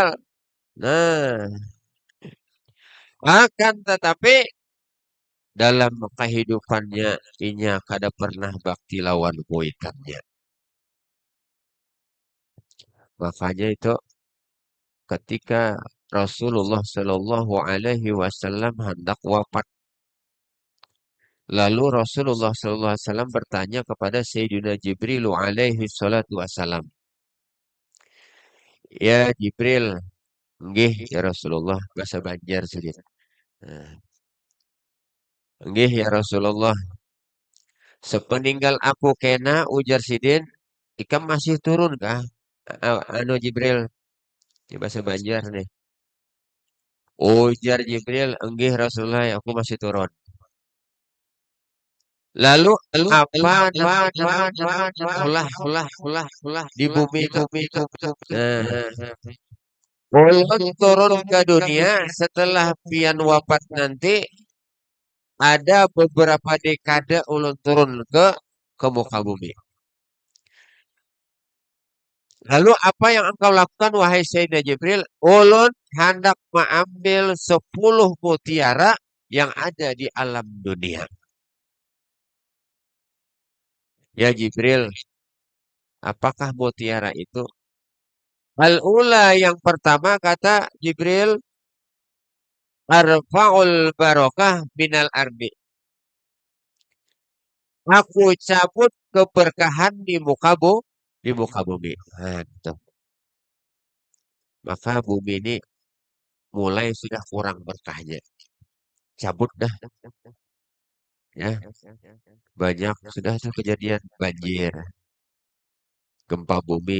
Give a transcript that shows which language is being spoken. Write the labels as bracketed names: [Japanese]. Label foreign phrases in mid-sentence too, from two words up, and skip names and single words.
[Banjar] Nah, akan tetapi dalam kehidupannya inya kada pernah bakti lawan kuitannya. [Indonesian] Makanya itu ketika Rasulullah [Arabic] صلى الله عليه وسلم [Indonesian] hendak wafat, lalu Rasulullah [Arabic] صلى الله عليه وسلم [Indonesian] bertanya kepada Sayyidina Jibril [Arabic] عليه الصلاة والسلام, [Indonesian] ya Jibril, nggih [Arabic] يا رسول الله, [Indonesian] bahasa Banjar sedikit. [Banjar] Nah, nggih [Arabic] يا رسول الله, [Banjar] sepeninggal aku kena ujar sidin, ikam masih turun kah? Anu Jibril, di bahasa Banjar nih. Ujar Jibril, enggih Rasulullah, aku masih turun. [Indonesian] Lalu apa namanya ulah di bumi itu. [Banjar] Ulun turun ke dunia setelah pian wafat nanti ada beberapa dekade ulun turun ke muka bumi. [Indonesian] Lalu apa yang engkau lakukan wahai Sayyidina Jibril? [Banjar] Ulun hendak mengambil 10 mutiara yang ada di alam dunia. [Indonesian] Ya Jibril, apakah mutiara itu? [Arabic] الأولى [Indonesian] yang pertama kata Jibril, [Arabic] أرفع البركة من الأرض. [Indonesian] Aku cabut keberkahan di muka bumi. Nah, gitu. Maka bumi ini mulai sudah kurang berkahnya. [Banjar] Cabut dah. Ya, banyak sudah tuh kejadian banjir, gempa bumi.